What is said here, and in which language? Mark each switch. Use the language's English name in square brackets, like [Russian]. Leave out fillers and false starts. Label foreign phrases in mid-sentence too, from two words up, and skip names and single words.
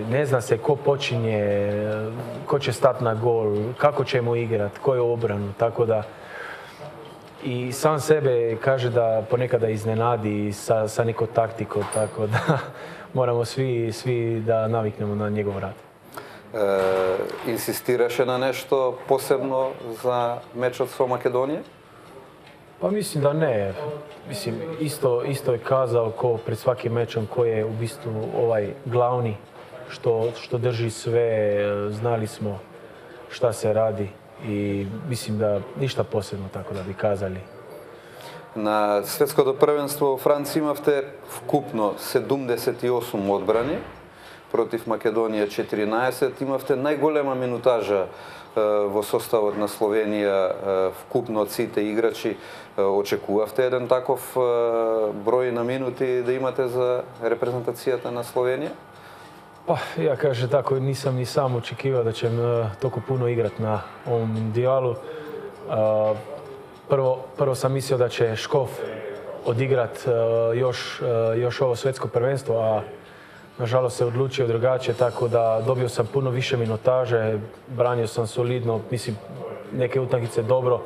[Croatian] Ne zna se ko počinje, ko će stati na gol, kako ćemo igrati, ko je obranu, tako da i sam sebe kaže da ponekada iznenadi sa nekom taktikom, tako da moramo svi da naviknemo na njegov rad. [Macedonian] Insistirаше на нешто посебно за мечот со Македонија? [Croatian] Pa mislim da ne. Mislim, isto je kazao ko pred svakim mečom ko je u bistvu ovaj glavni što drži sve, znali smo šta se radi i mislim da ništa posebno tako da bi kazali. [Macedonian] На светското првенство во Франција имавте вкупно 78 одбрани, против Македонија 14, имавте најголема минутажа во составот на Словенија вкупно од сите играчи. Очекувавте еден таков број на минути да имате за репрезентацијата на Словенија? [Croatian] Pa ja kažem tako, nisam ni sam očekivao da ćem toliko puno igrati na ovom mundijalu. Prvo sam mislio da će Škof odigrat još ovo svetsko prvenstvo, a nažalost se odlučio drugačije, tako da dobio sam puno više minutaže, branio sam solidno, mislim neke utakmice dobro.